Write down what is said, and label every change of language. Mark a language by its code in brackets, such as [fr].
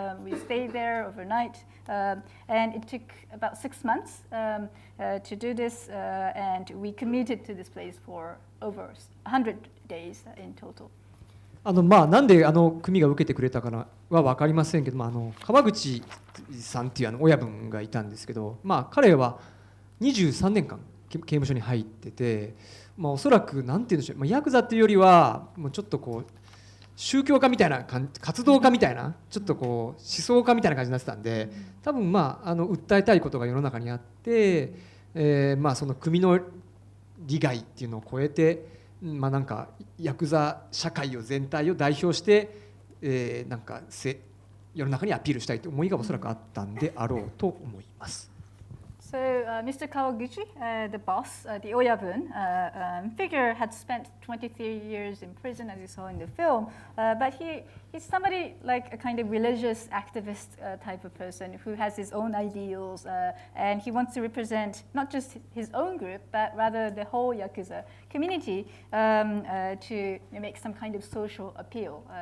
[en] We stayed there overnight, and it took about 6 months to do this, and we commuted to this place for over 100 days in total. [ja] なんで組が受けてくれたかは分かりませんけど、川口さんっていう親分がいたんですけど、彼は23年間刑務所に入ってて、おそらくなんていうんでしょう、ヤクザっていうよりはもうちょっとこう宗教家みたいな活動家みたいな、ちょっとこう思想家みたいな感じになってたんで、多分訴えたいことが世の中にあって、その組の利害っていうのを超えて、なんかヤクザ社会を全体を代表して、なんか世の中にアピールしたいという思いがおそらくあったんであろうと思います。 [en] So Mr. Kawaguchi, the boss, the Oyabun figure, had spent 23 years in prison, as you saw in the film. But he's somebody like a kind of religious activist type of person who has his own ideals, and he wants to represent not just his own group, but rather the whole Yakuza community to make some kind of social appeal.